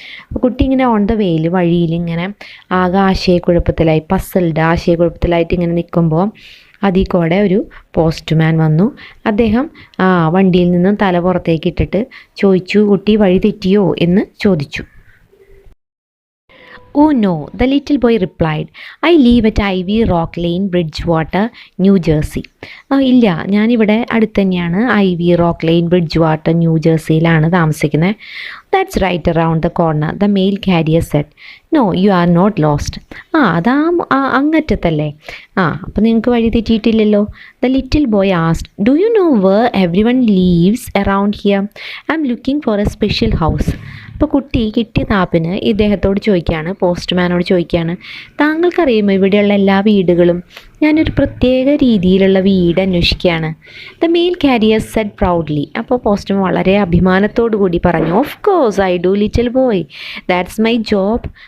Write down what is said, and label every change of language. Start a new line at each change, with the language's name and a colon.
Malayalam: അപ്പോൾ കുട്ടി ഇങ്ങനെ
English: on the വേയിൽ
Malayalam: വഴിയിൽ ഇങ്ങനെ ആകെ ആശയക്കുഴപ്പത്തിലായിട്ട് ഇങ്ങനെ നിൽക്കുമ്പോൾ അതിൽ കൂടെ ഒരു പോസ്റ്റ്മാൻ വന്നു. അദ്ദേഹം വണ്ടിയിൽ നിന്നും തല പുറത്തേക്ക് ഇട്ടിട്ട് ചോദിച്ചു, കുട്ടി വഴി തെറ്റിയോ എന്ന് ചോദിച്ചു.
English: Oh no, the little boy replied. I live at Ivy Rock Lane, Bridgewater, New Jersey.
Malayalam: ഇല്ല, ഞാനിവിടെ അടുത്ത് തന്നെയാണ്, ഐവി റോക്ക് ലെയിൻ, ബ്രിഡ്ജ്വാട്ടർ, ന്യൂ ജേഴ്സിയിലാണ് താമസിക്കുന്നത്.
English: That's right around the corner, the mail carrier said. No, you are not lost.
Malayalam: അതാ അങ്ങറ്റത്തല്ലേ. അപ്പോൾ നിങ്ങൾക്ക് വഴി തെറ്റിയിട്ടില്ലല്ലോ.
English: The little boy asked, Do you know where everyone lives around here? I'm looking for a special house.
Malayalam: അപ്പോൾ കുട്ടി കിട്ടിയ താപ്പിന് ഇദ്ദേഹത്തോട് ചോദിക്കുകയാണ്, പോസ്റ്റ്മാനോട് ചോദിക്കുകയാണ്, താങ്കൾക്കറിയുമോ ഇവിടെയുള്ള എല്ലാ വീടുകളും? ഞാനൊരു പ്രത്യേക രീതിയിലുള്ള വീട് അന്വേഷിക്കുകയാണ്.
English: The mail carrier said proudly.
Malayalam: അപ്പോൾ പോസ്റ്റ്മാൻ വളരെ അഭിമാനത്തോടു കൂടി പറഞ്ഞു,
English: Of course I do little boy, that's my job.